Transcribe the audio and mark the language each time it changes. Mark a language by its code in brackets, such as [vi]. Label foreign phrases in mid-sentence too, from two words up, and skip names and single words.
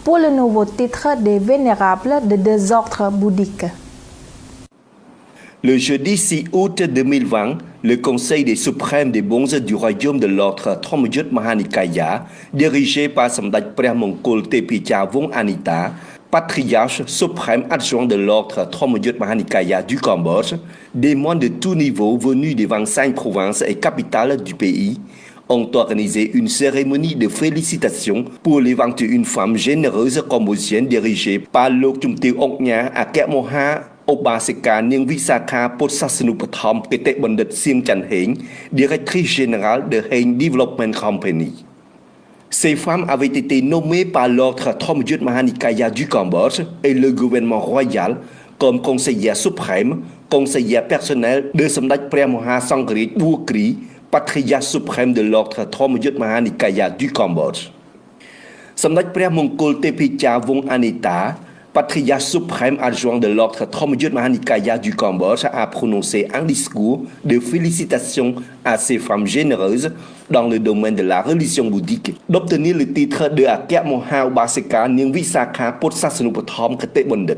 [fr] pour le nouveau titre des vénérables de deux ordres bouddhiques. Le jeudi 6 août 2020, le Conseil des suprêmes des bonzes du royaume de l'ordre Thormyut Mahanikaya, dirigé par Samdach ព្រះ មង្គលទេពីចាវង្ស Anita, patriarche suprême adjoint de l'ordre Thormyut Mahanikaya du Cambodge, des moines de tous niveaux venus des 25 provinces et capitales du pays, ont organisé une cérémonie de félicitations pour les 21 femmes généreuses cambodgiennes dirigées par Lok Chumtil Oknya Akemoha Obaseka Ning Visakha Potsasanupathom Kete Bandit Sieng Chan Heng, directrice générale de Heng Development Company. Ces femmes avaient été nommées par l'ordre Thormyut Mahanikaya du Cambodge et le gouvernement royal comme conseillères suprêmes, conseillères personnelles de Samdach ព្រះមហាសង្ឃរាជ Bukri, patriarche suprême de l'ordre Thormyut Mahanikaya du Cambodge. Samdach ព្រះមង្គលទេពីចាវង្ស Anita, patriarche suprême adjoint de l'ordre Thormyut Mahanikaya du Cambodge, a prononcé un discours de félicitations à ces femmes généreuses dans le domaine de la religion bouddhique d'obtenir le titre de Akemoha Obaseka Ning Visakha Potsasanupathom Kete Bandit.